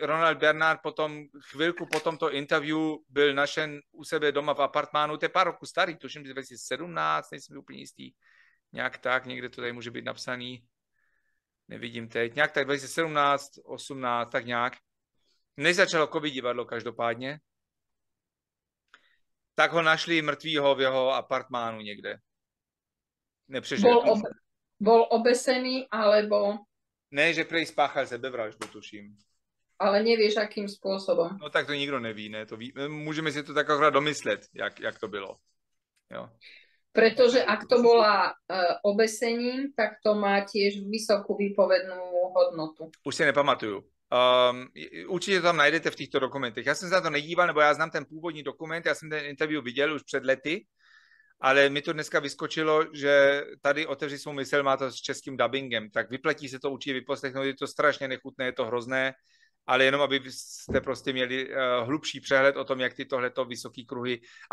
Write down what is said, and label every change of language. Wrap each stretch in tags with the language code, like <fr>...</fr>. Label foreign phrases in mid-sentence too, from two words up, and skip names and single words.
<cs>Ronald Bernard potom, chvilku po tomto interview byl našen u sebe doma v apartmánu, to je pár roku starý, tuším 2017, nejsem úplně jistý, nějak tak, někde to tady může být napsaný, nevidím teď, nějak tak 2017, 18, tak nějak. Než začalo COVID divadlo každopádně, tak ho našli mrtvýho v jeho apartmánu někde. Nepřežil.</cs> <sk>Bol obesený, alebo...</sk> <cs>Ne, že prej spáchal sebevraždu, tuším.</cs> <sk>Ale nevieš, akým spôsobom.</sk> <cs>No tak to nikdo neví, ne? Můžeme si to tak akorát domyslet, jak to bylo. Jo.</cs> <sk>Pretože ak to bola obesením, tak to má tiež vysokú výpovednú hodnotu.</sk> <cs>Už si nepamatuju. Určitě to tam najdete v těchto dokumentech. Já jsem se na to nedíval, nebo já znám ten původní dokument, já jsem ten interview viděl už před lety, ale mi to dneska vyskočilo, že tady Otevři svou mysl, má to s českým dubbingem, tak vyplatí se to určitě vyposlechnout, je to strašně nechutné, je to hrozné, ale jenom, aby jste prostě měli hlubší přehled o tom, jak ty tohleto vysoký kruhy.</cs>